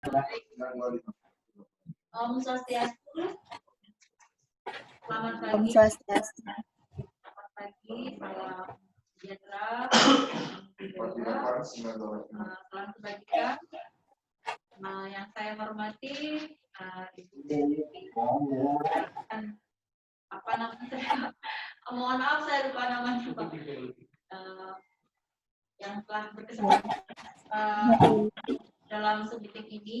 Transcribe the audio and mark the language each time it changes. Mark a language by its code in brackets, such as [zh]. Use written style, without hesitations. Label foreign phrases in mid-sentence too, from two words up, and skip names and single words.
[ban] Om Swastiastu. [id] Selamat [ban] Om [id] pagi. [ban] Swastiastu. [id] Selamat pagi, salam sejahtera. Salam kebajikan. Yang saya hormati, apa namanya? Mohon maaf saya lupa namanya, Pak. Yang telah berkesempatan dalam meeting ini.